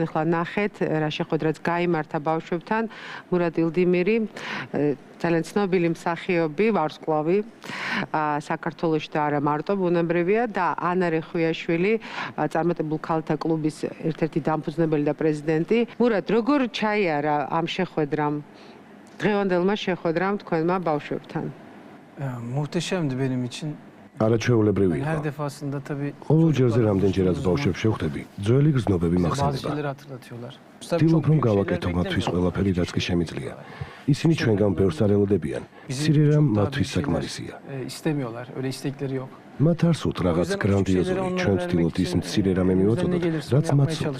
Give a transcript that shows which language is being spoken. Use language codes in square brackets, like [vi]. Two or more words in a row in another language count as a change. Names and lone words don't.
[ka] ახლა ნახეთ, რა შეხვედრაც გაიმართა ბავშვებთან, მურად ილდიმირი, ძალიან ცნობილი მსახიობი, ვარსკვლავი, საქართველოში და არა მარტო ბუნებრივია და ანა რეხვიაშვილი, წარმატებულ ქალთა კლუბის ერთ-ერთი დამფუძნებელი და პრეზიდენტი. მურად, როგორ ჩაიარა ამ შეხვედრამ, დღევანდელმა შეხვედრამ თქვენმა ბავშვებთან? [tr] Muhteşem benim için. [ka] არაჩვეულებრივი იყო. ყოველ ჯერზე რამდენჯერაც ბავშვებს შევხვდები, ძველი გრძნობები მახსენდება. ვთქვით, რომ გავაკეთო მათთვის ყველაფერი, რაც კი შემიძლია. ისინი ჩვენგან ბევრს არ ელოდებიან. მცირე რამ მათთვის საკმარისია. მათ არ სურთ რაღაც გრანდიოზული, ჩვენ ვცდილობთ ის მცირე რამე მივაწოდოთ, რაც მათ სურთ.